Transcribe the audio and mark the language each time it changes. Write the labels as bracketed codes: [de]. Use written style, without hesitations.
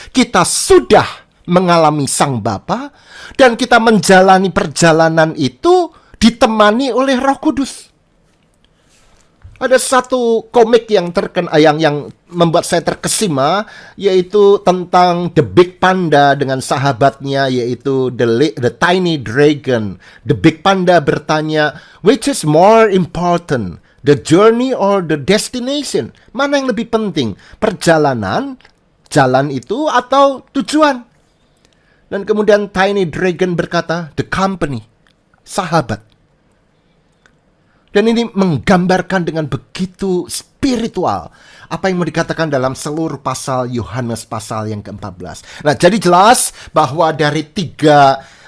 [id] Kita sudah mengalami Sang Bapa, dan kita menjalani perjalanan itu ditemani oleh Roh Kudus. Ada satu komik yang terkenal, yang membuat saya terkesima, yaitu tentang The Big Panda dengan sahabatnya, yaitu The Tiny Dragon. [en] The Big Panda [id] bertanya, [en] which is more important, the journey or the destination? [id] Mana yang lebih penting? Perjalanan, jalan itu, atau tujuan? Dan kemudian Tiny Dragon berkata, [en] the company, [id] sahabat. Dan ini menggambarkan dengan begitu spiritual apa yang mau dikatakan dalam seluruh pasal Yohanes pasal yang ke-14. Nah, jadi jelas bahwa dari tiga